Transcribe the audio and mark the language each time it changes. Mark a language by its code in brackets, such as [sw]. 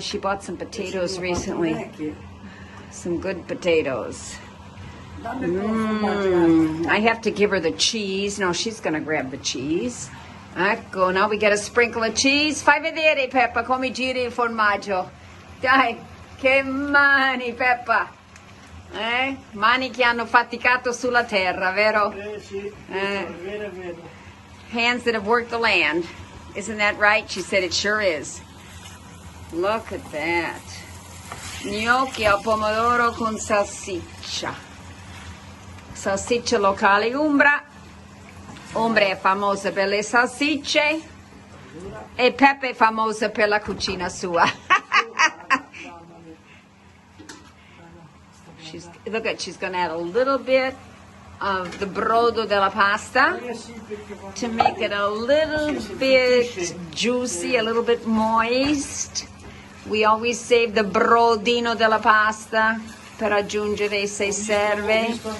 [en] She bought some potatoes recently. Some good potatoes. I have to give her the cheese. No, she's going to grab the cheese. Ecco, now we get a sprinkle of cheese. [it] Fai vedere, Peppa, come giri il formaggio. Dai, che mani, Peppa. Mani che hanno faticato sulla terra, vero? Sì, vero, vero. [en] Hands that have worked the land. Isn't that right? She said it sure is. Look at that. [it] Gnocchi al pomodoro con salsiccia. Salsiccia locale Umbria. Umbria è famosa per le salsicce e Peppa è famosa per la cucina sua. [en] She's going to add a little bit of the [it] brodo della pasta [en] to make it a little bit juicy, a little bit moist. We always save the [it] brodino della pasta per aggiungere se serve.